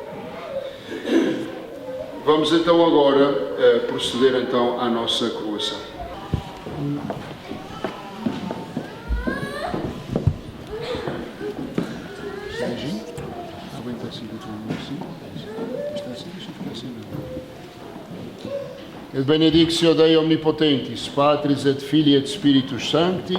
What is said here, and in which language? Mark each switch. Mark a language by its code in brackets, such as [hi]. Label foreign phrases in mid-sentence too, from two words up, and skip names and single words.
[pt] Vamos então agora proceder então à nossa coroação. Beijinho. Aguenta assim que eu estou assim. Está assim, deixa eu ficar assim. [la] Et benedictio Dei omnipotentis, Patris et Filii et Spiritus Sancti.